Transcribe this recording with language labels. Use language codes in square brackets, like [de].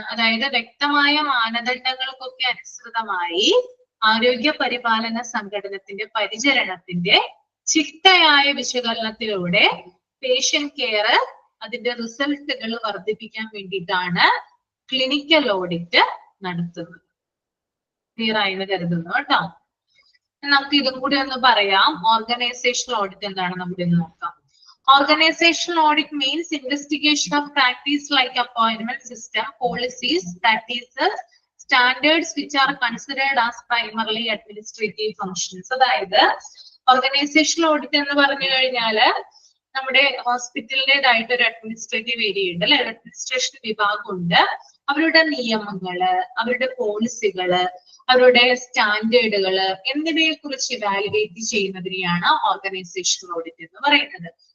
[ml] അതായത് വ്യക്തമായ മാനദണ്ഡങ്ങൾക്കൊക്കെ അനുസൃതമായി ആരോഗ്യ പരിപാലന സംഘടനത്തിന്റെ പരിചരണത്തിന്റെ ചിട്ടയായ വിശകലനത്തിലൂടെ പേഷ്യന്റ് കെയർ അതിന്റെ റിസൾട്ടുകൾ വർദ്ധിപ്പിക്കാൻ വേണ്ടിയിട്ടാണ് ക്ലിനിക്കൽ ഓഡിറ്റ് നടത്തുന്നത്. ക്ലിയർ ആയെന്ന് കരുതുന്നു കേട്ടോ. നമുക്ക് ഇതും കൂടി ഒന്ന് പറയാം. ഓർഗനൈസേഷണൽ ഓഡിറ്റ് എന്താണ് നമുക്ക് ഇന്ന് നോക്കാം. [en] Organizational audit means investigation of practice like appointment system, policies, practices, standards which are considered as primarily administrative functions. [ml] അതായത് ഓർഗനൈസേഷണൽ ഓഡിറ്റ് എന്ന് പറഞ്ഞു കഴിഞ്ഞാല് നമ്മുടെ ഹോസ്പിറ്റലിൻ്റെതായിട്ട് ഒരു അഡ്മിനിസ്ട്രേറ്റീവ് ഏരിയ ഉണ്ട് അല്ലെ, അഡ്മിനിസ്ട്രേഷൻ വിഭാഗമുണ്ട്. അവരുടെ നിയമങ്ങള്, അവരുടെ പോളിസികള്, അവരുടെ സ്റ്റാൻഡേർഡുകള് എന്നിവയെ കുറിച്ച് ഇവാലുവേറ്റ് ചെയ്യുന്നതിനെയാണ് ഓർഗനൈസേഷണൽ ഓഡിറ്റ് എന്ന് പറയുന്നത്.